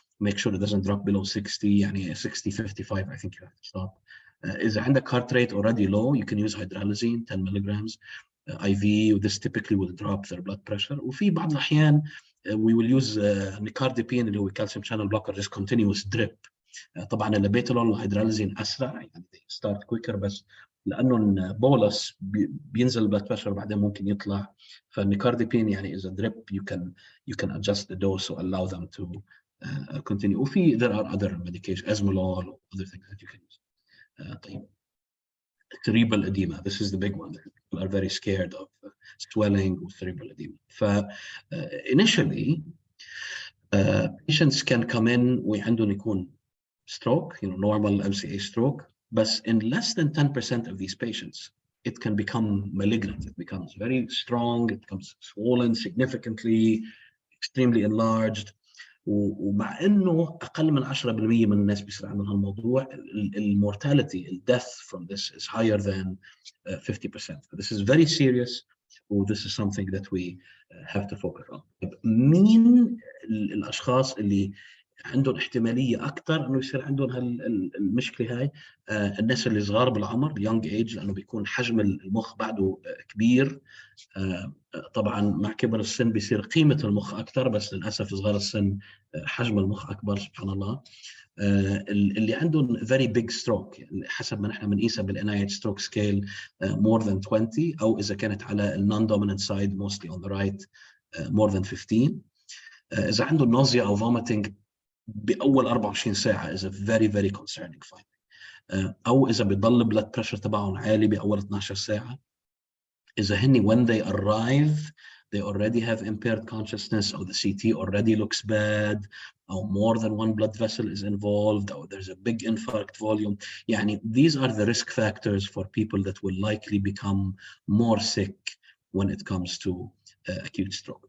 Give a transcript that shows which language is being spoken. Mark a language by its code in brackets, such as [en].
[en] Make sure it doesn't drop below 60. [ar] يعني [en] 60, 55, I think you have to stop. [ar] إذا عندك [en] heart rate already low, you can use hydralazine 10 milligrams IV. This typically will drop their blood pressure. [ar] وفي بعض الأحيان [en] we will use nicardipine [ar] اللي هو [en] calcium channel blocker, just continuous drip. [ar] طبعا اللابيتالول والهيدرالازين أسرع, يعني [en] they start quicker, [ar] بس لأنه البولس بينزل البلد بريشر بعدين ممكن يطلع. فالنيكارديبين يعني [en] is a drip, you can adjust the dose to allow them to continue. وفي there are other medications, esmolol or other things that you can use. [ar] طيب, [en] cerebral edema, this is the big one. People are very scared of swelling with cerebral edema. Initially, patients can come in [ar] وعندهم يكون [en] stroke, normal MCA stroke, but in less than 10% of these patients, it can become malignant. It becomes very strong, it becomes swollen significantly, extremely enlarged. [ar] ومع انه اقل من 10% من الناس بيصير عندهم هالموضوع, المورتاليتي, الdeath [en] from this is higher than 50%. This is very serious. This is something that we have to focus on. [ar] مين الاشخاص اللي عندهم احتماليه اكثر انه يصير عندهم المشكله هاي؟ الناس اللي صغار بالعمر, [en] young age, [ar] لانه بيكون حجم المخ بعده كبير. طبعا مع كبر السن بيصير قيمه المخ اكثر, بس للاسف صغار السن حجم المخ اكبر, سبحان الله. اللي عندهم [en] very big stroke, [ar] يعني حسب ما نحن بنقيسها [en] بالNIH stroke scale, more than 20, [ar] او اذا كانت على [en] non dominant side mostly on the right, more than 15. [ar] اذا عنده [en] nausea [ar] او [en] vomiting [ar] بأول 24 ساعة [en] is a very very concerning finding. [ar] أو إذا بيضل blood pressure تبعهم عالي بأول 12 ساعة. إذا هني [en] when they arrive they already have impaired consciousness, or the CT already looks bad, or more than one blood vessel is involved, or there's a big infarct volume. [ar] يعني [en] these are the risk factors for people that will likely become more sick when it comes to acute stroke.